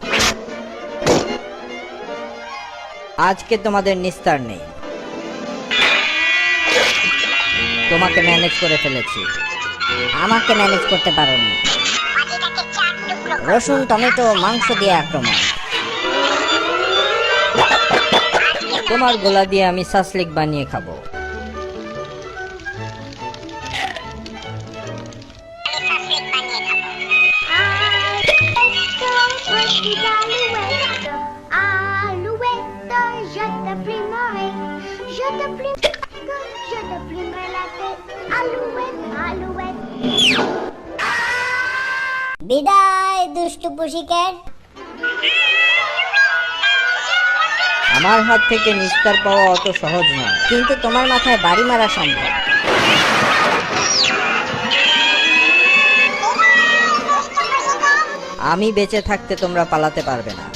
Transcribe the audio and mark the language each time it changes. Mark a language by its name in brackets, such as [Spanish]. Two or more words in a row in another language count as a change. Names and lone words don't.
[Bangla] আজকে তোমাদের নিস্তার নেই, তোমাকে ম্যানেজ করে ফেলেছি। আমাকে ম্যানেজ করতে পারোনি। রসুন টমেটো মাংস দিয়ে আক্রমণ। তোমার গোলা দিয়ে আমি সাসলিক বানিয়ে খাবো। [French] Je te plumerai, je te plumerai la tête. Alouette, alouette. [Bangla] বিদায় দুষ্টু পুষিক্যাট। আমার হাত থেকে নিস্তার পাওয়া অত সহজ নয়, কিন্তু তোমার মাথায় বাড়ি মারা সম্ভব। আমি বেঁচে থাকতে তোমরা পালাতে পারবে না।